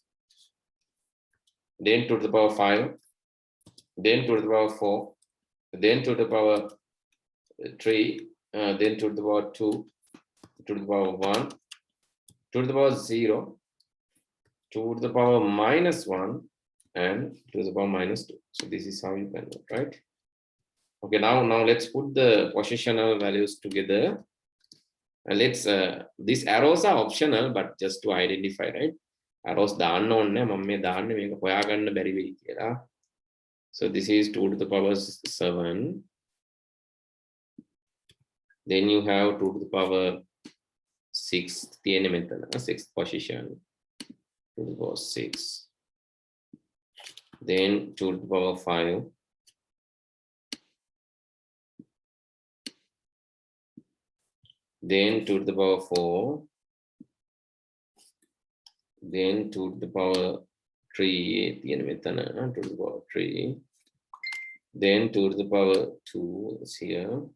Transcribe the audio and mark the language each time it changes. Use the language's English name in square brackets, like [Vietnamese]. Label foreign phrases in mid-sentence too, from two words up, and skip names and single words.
[English] then 2 to the power 5, then 2 to the power 4, then 2 to the power 3, then 2 to the power 2, 2 to the power 1, 2 to the power 0, 2 to the power -1, and 2 to the power -2. So this is how you can do it, right? Okay, now let's put the positional values together. Let's these arrows are optional, but just to identify, right? [Sinhala] Arrows දාන්න ඕනේ මම මේ දාන්නේ මේක හොයාගන්න බැරි වෙයි කියලා. [English] So this is 2 to the power 7. Then you have 2 to the power 6 [Sinhala] තියෙන මෙතන [English] 6th position, 2 to the power 6. Then 2 to the power 5. Then 2 to the power 4, then 2 to the power 3, 2 to the power 3, then 2 to the power 2 is here.